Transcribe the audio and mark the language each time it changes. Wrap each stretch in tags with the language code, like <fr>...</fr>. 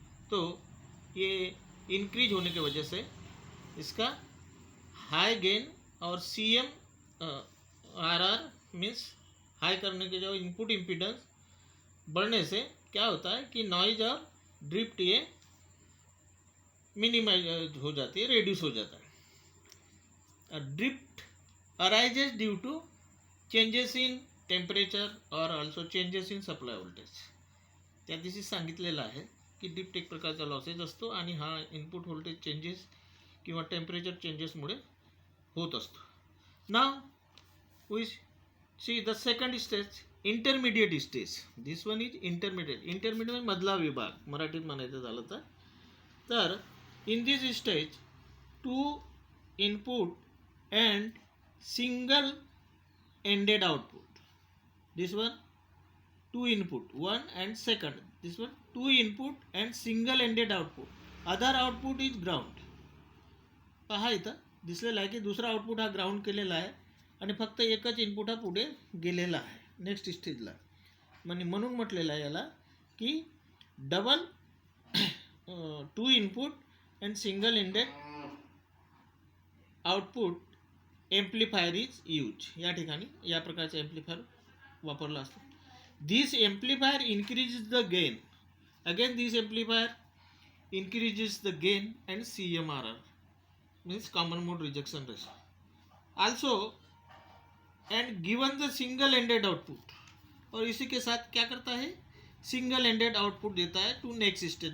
<hi>तो ये इंक्रीज होने की वजह से इसका हाई गेन और CMRR मीन्स हाई करने के जो इनपुट इम्पीडेंस बढ़ने से क्या होता है कि नॉइज और ड्रिफ्ट ये मिनिमाइज हो जाती है, रिड्यूस हो जाता है.</hi> <en>Drift arises due to changes in temperature और also changes in supply voltage.</en> <mr>त्या दिवशी सांगितलेलं आहे की ड्रिफ्ट एक प्रकारचा लॉसेज असतो आणि हा इनपुट व्होल्टेज चेंजेस किंवा टेम्परेचर चेंजेसमुळे होत असतो.</mr> <en>Now we see the second stage, intermediate stage. This one is intermediate.</en> <mr>Intermediate मधला विभाग मराठीत म्हणायचं झालं तर</mr> <en>In this stage two input and single ended output. This one two input, one and second. This one two input and single ended output. Other output is ground.</en> <mr>पहा इथं दिसलेला आहे की दुसरा आउटपुट हा ग्राउंड केलेला आहे आणि फक्त एकच इनपुट हा पुढे गेलेला आहे नेक्स्ट स्टेजला. म्हणून म्हटलेलं आहे याला की</mr> <en>Double two input and single ended output amplifier is use.</en> <mr>या ठिकाणी या प्रकारचा एम्प्लिफायर वापरला असतो.</mr> <en>This amplifier increases the gain. Again this amplifier increases the gain and CMRR means common mode rejection ratio also and given the single ended output.</en> <hi>और इसी के साथ क्या करता है? सिंगल एंडेड आउटपुट देता है</hi> <en>To next stage.</en>